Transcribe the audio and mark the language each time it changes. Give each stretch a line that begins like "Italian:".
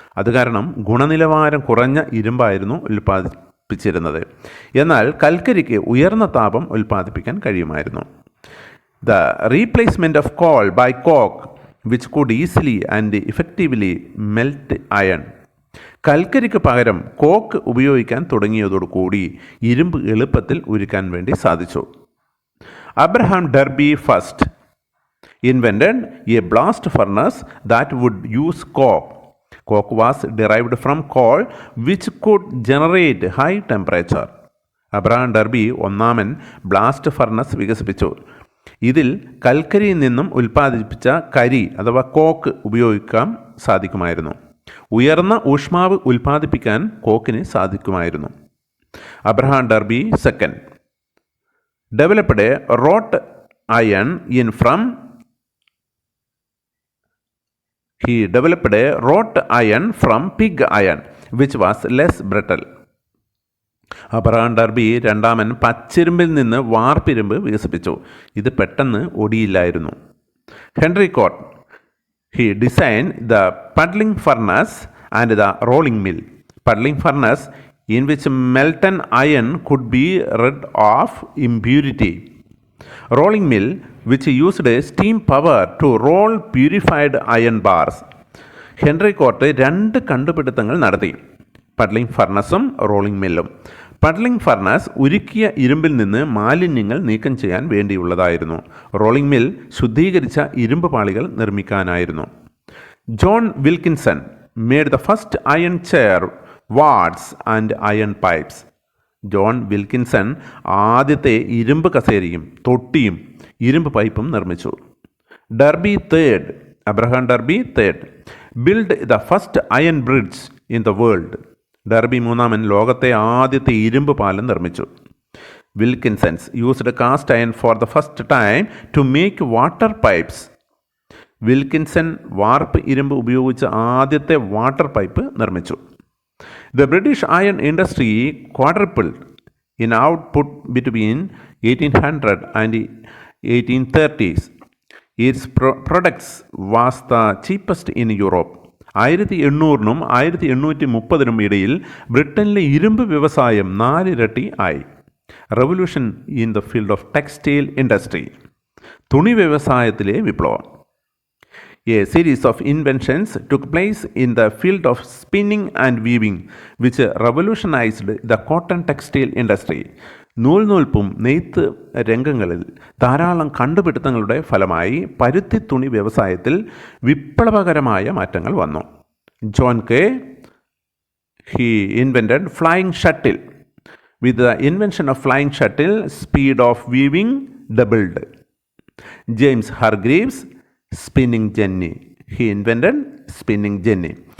Malayalam: അത് കാരണം ഗുണനിലവാരം കുറഞ്ഞ ഇരുമ്പായിരുന്നു ഉൽപ്പാദിപ്പിച്ചിരുന്നത്. എന്നാൽ കൽക്കരിക്ക് ഉയർന്ന താപം ഉൽപ്പാദിപ്പിക്കാൻ കഴിയുമായിരുന്നു.
English: The replacement of coal by coke, which could easily and effectively melt iron.
Malayalam: കൽക്കരിക്ക് പകരം കോക്ക് ഉപയോഗിക്കാൻ തുടങ്ങിയതോടുകൂടി ഇരുമ്പ് എളുപ്പത്തിൽ ഉരുക്കാൻ വേണ്ടി സാധിച്ചു.
English: Abraham Darby first invented a blast furnace that would use coke. Coke was derived from coal which could generate high temperature.
Malayalam: Abraham derby ഒന്നാമൻ blast furnace വികസിപ്പിച്ചു. ഇതിൽ കൽക്കരിയിൽ നിന്നും ഉൽപ്പാദിപ്പിച്ച കരി അഥവാ കോക്ക് ഉപയോഗിക്കാൻ സാധിക്കുമായിരുന്നു. ഉയർന്ന ഊഷ്മാവ് ഉൽപ്പാദിപ്പിക്കാൻ കോക്കിന് സാധിക്കുമായിരുന്നു.
English: Abraham Darby second developed wrought iron in from He developed a wrought iron from pig iron, which was less brittle.
Malayalam: Abraham derby രണ്ടാമൻ പച്ചിരുമ്പിൽ നിന്ന് വാർപ്പിരുമ്പ് വികസിപ്പിച്ചു. ഇത് പെട്ടെന്ന് ഒടിയില്ലായിരുന്നു.
English: Henry Cort he designed the puddling furnace and the rolling mill. Puddling furnace in which melted iron could be rid of impurity. Rolling mill which used steam power to roll purified iron bars.
Malayalam: Henry coat രണ്ട് കണ്ടുപിടുത്തങ്ങൾ നടത്തി, പഡ്ലിംഗ് ഫർണസും rolling മില്ലും. പഡ്ലിംഗ് furnace ഉരുക്കിയ ഇരുമ്പിൽ നിന്ന് മാലിന്യങ്ങൾ നീക്കം ചെയ്യാൻ വേണ്ടിയുള്ളതായിരുന്നു. Rolling mill ശുദ്ധീകരിച്ച ഇരുമ്പ് പാളികൾ നിർമ്മിക്കാനായിരുന്നു.
English: John Wilkinson made the first iron chair, wards and iron pipes.
Malayalam: John Wilkinson ആദ്യത്തെ ഇരുമ്പ് കസേരയും തൊട്ടിയും ഇരുമ്പ് പൈപ്പും നിർമ്മിച്ചു.
English: Darby third Abraham Darby third build the first iron bridge in the world.
Malayalam: Derby മൂന്നാമൻ ലോകത്തെ ആദ്യത്തെ ഇരുമ്പ് പാലം നിർമ്മിച്ചു.
English: Wilkinsons used cast iron for the first time to make water pipes.
Malayalam: Wilkinson വാർപ്പ് ഇരുമ്പ് ഉപയോഗിച്ച് ആദ്യത്തെ വാട്ടർ പൈപ്പ് നിർമ്മിച്ചു.
English: The British iron industry quadrupled in output between 1800 and 1830s. Its products was the cheapest in Europe.
Malayalam: 1800നും 1830നും ഇടയിൽ ബ്രിട്ടനിലെ ഇരുമ്പ് വ്യവസായം 4 ഇരട്ടി ആയി.
English: Revolution in the field of textile industry.
Malayalam: തുണി വ്യവസായത്തിലെ വിപ്ലവം.
English: A series of inventions took place in the field of spinning and weaving, which revolutionized the cotton textile industry.
Malayalam: നൂൽനൂൽപ്പും നെയ്ത്ത് രംഗങ്ങളിൽ ധാരാളം കണ്ടുപിടുത്തങ്ങളുടെ ഫലമായി പരുത്തി തുണി വ്യവസായത്തിൽ വിപ്ലവകരമായ മാറ്റങ്ങൾ വന്നു.
English: John Kay he invented flying shuttle. With the invention of flying shuttle, speed of weaving doubled. James Hargreaves spinning jenny. He invented spinning jenny.